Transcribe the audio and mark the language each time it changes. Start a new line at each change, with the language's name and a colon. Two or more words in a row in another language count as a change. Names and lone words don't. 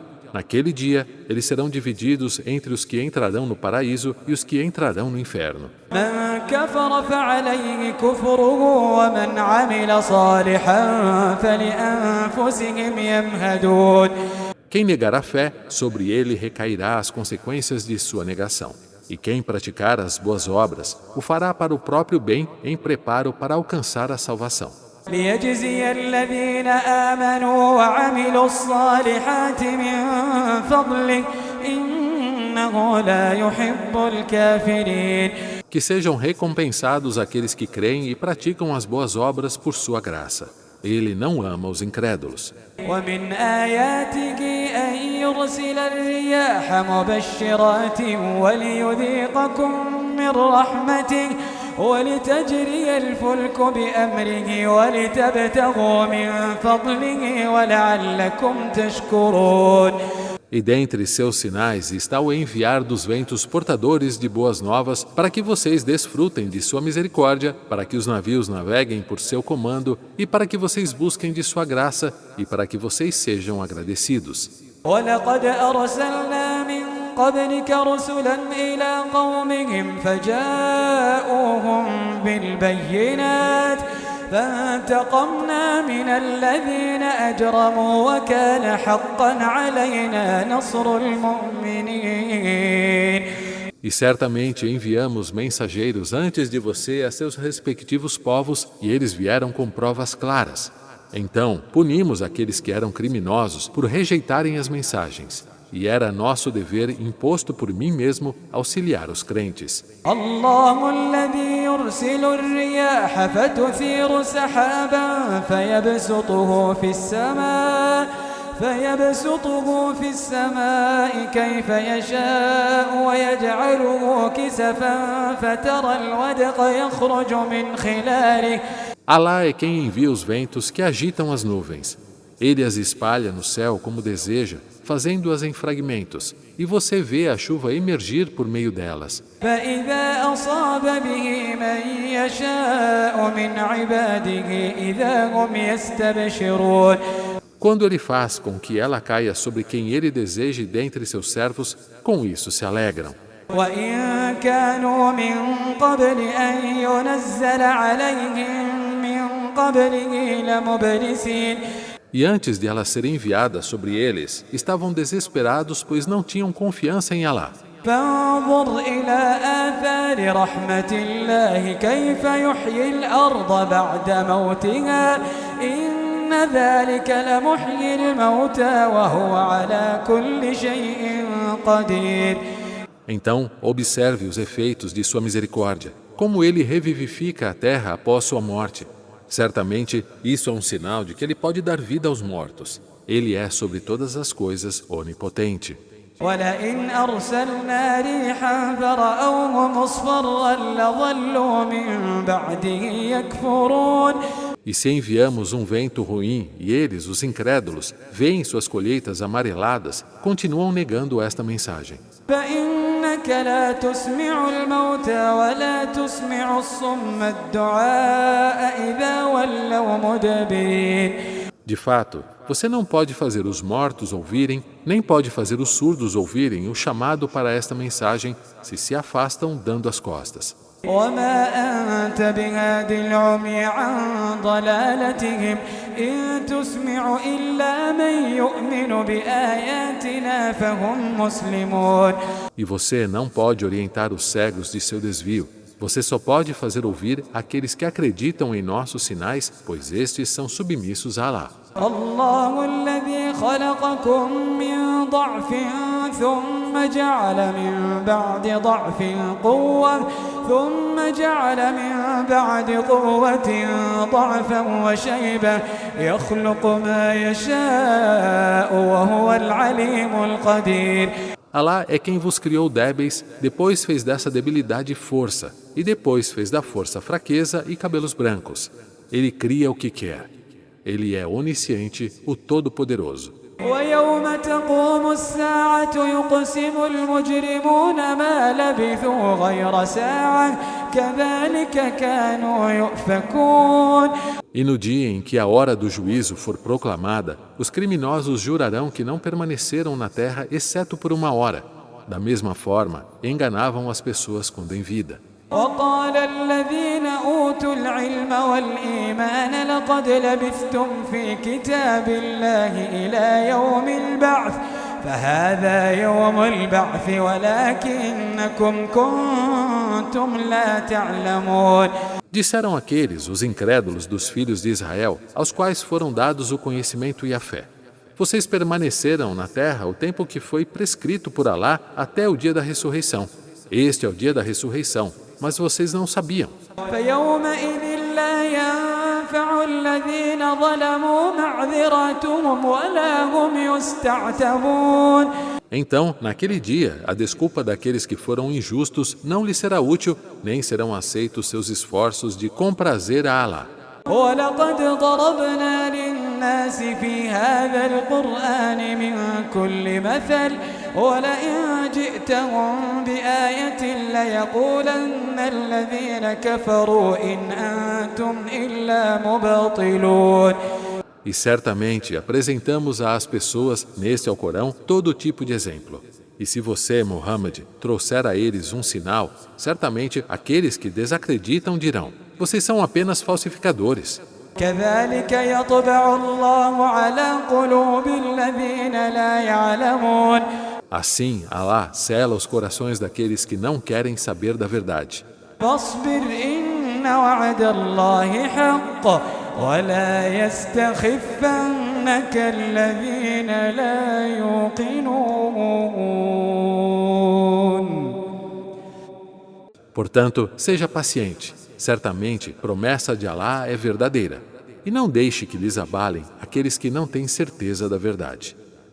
Portuguese: Naquele dia, eles serão divididos entre os que entrarão no paraíso e os que entrarão no inferno.
Arabic: من كفر فعليه كفره ومن عمل صالحا فلأنفسهم يمهدون.
Portuguese: Quem negar a fé, sobre ele recairá as consequências de sua negação. E quem praticar as boas obras, o fará para o próprio bem em preparo para alcançar a salvação.
Arabic: ليجزي الذين آمنوا وعملوا الصالحات من فضله إنه لا يحب الكافرين.
Portuguese: Que sejam recompensados aqueles que creem e praticam as boas obras por sua graça. Ele não ama os incrédulos.
Arabic: ومن آياته أن يرسل الرياح مبشرات وليذيقكم من رحمته ولتجري الفلك بأمره ولتبتغوا من فضله ولعلكم تشكرون.
Portuguese: E dentre seus sinais está o enviar dos ventos portadores de boas novas para que vocês desfrutem de sua misericórdia, para que os navios naveguem por seu comando e para que vocês busquem de sua graça e para que vocês sejam agradecidos.
Arabic: ولقد أرسلنا من قبلك رسلا إلى قومهم فجاءوهم بالبينات فانتقمنا من الذين أجرموا وكان حقا علينا نصر المؤمنين.
Portuguese: E certamente enviamos mensageiros antes de você a seus respectivos povos e eles vieram com provas claras. Então, punimos aqueles que eram criminosos por rejeitarem as mensagens. E era nosso dever imposto por mim mesmo auxiliar os crentes.
Arabic: الله الذي يرسل الرياح فتثير سحابا فيبسطه في السماء كيف يشاء ويجعله كسفا فترى الودق يخرج من خلاله.
Portuguese: Alá é quem envia os ventos que agitam as nuvens. Ele as espalha no céu como deseja, fazendo-as em fragmentos, e você vê a chuva emergir por meio delas.
Arabic: فإذا أصاب به من يشاء من عباده إذا هم يستبشرون.
Portuguese: Quando ele faz com que ela caia sobre quem ele deseje dentre seus servos, com isso se alegram.
Arabic: وإن كانوا من قبل أن ينزل عليهم من قبله لمبلسين.
Portuguese: E antes de ela ser enviada sobre eles, estavam desesperados, pois não tinham confiança em Alá.
Arabic: فانظر إلى آثار رحمة الله كيف يحيي الأرض بعد موتها إن إن ذلك لمحيي الموتى وهو على كل شيء قدير.
Portuguese: Então, observe os efeitos de sua misericórdia, como ele revivifica a terra após sua morte. Certamente, isso é um sinal de que ele pode dar vida aos mortos. Ele é sobre todas as coisas onipotente.
Arabic: ولئن أرسلنا ريحا فرأوه مصفرا لظلوا من بعده يكفرون.
Portuguese: E se enviamos um vento ruim e eles, os incrédulos, veem suas colheitas amareladas, continuam negando esta mensagem.
Arabic: فإنك لا تسمع الموتى ولا تسمع الصم الدعاء إذا ولوا مدبرين.
Portuguese: De fato, você não pode fazer os mortos ouvirem, nem pode fazer os surdos ouvirem o chamado para esta mensagem se afastam dando as costas.
Arabic: وما أنت بهاد العمي عن ضلالتهم إن تسمع إلا من يؤمن بآياتنا فهم مسلمون.
Portuguese: E você não pode orientar os cegos de seu desvio. Você só pode fazer ouvir aqueles que acreditam em nossos sinais, pois estes são submissos a Alá.
Arabic: الله الذي خلقكم من ضعف ثم جعل من بعد ضعف قوة ثم جعل من بعد قوة ضعفا وشيبة يخلق ما يشاء وهو العليم القدير.
Portuguese: Alá é quem vos criou débeis, depois fez dessa debilidade força, e depois fez da força fraqueza e cabelos brancos. Ele cria o que quer. Ele é onisciente, o Todo-Poderoso.
Arabic: ويوم تقوم الساعة يقسم المجرمون ما لبثوا غير ساعة كذلك كانوا يؤفكون.
Portuguese: E no dia em que a hora do juízo for proclamada, os criminosos jurarão que não permaneceram na terra exceto por uma hora. Da mesma forma, enganavam as pessoas quando em vida.
Arabic: وقال الذين أوتوا العلم والإيمان لقد لبثتم في كتاب الله إلى يوم البعث فهذا يوم البعث ولكنكم كنتم لا تعلمون.
Portuguese: Disseram aqueles, os incrédulos dos filhos de Israel, aos quais foram dados o conhecimento e a fé. Vocês permaneceram na terra o tempo que foi prescrito por Alá até o dia da ressurreição. Este é o dia da ressurreição, mas vocês não sabiam.
Arabic: فيومئذ لا ينفع الذين ظلموا معذرتهم ولا هم يستعتبون.
Portuguese: Então, naquele dia, a desculpa daqueles que foram injustos não lhes será útil, nem serão aceitos seus esforços de comprazer a Alá.
Arabic: ولقد ضربنا للناس في هذا القرآن من كل مثل ولئن جئتهم بآية ليقولن الذين كفروا إن أنتم إلا مبطلون.
Portuguese: E certamente apresentamos às pessoas, neste Alcorão, todo tipo de exemplo. E se você, Muhammad, trouxer a eles um sinal, certamente aqueles que desacreditam dirão: vocês são apenas falsificadores.
Arabic: كذلك يطبع الله على قلوب الذين لا يعلمون.
Portuguese: Assim, Alá sela os corações daqueles que não querem saber da verdade.
Arabic: فاصبر إن وعد الله حق ولا يستخفنك الذين لا يوقنون.
Portuguese: Portanto, seja paciente. Certamente, promessa de Alá é verdadeira. E não deixe que lhes abalem aqueles que não têm certeza da verdade.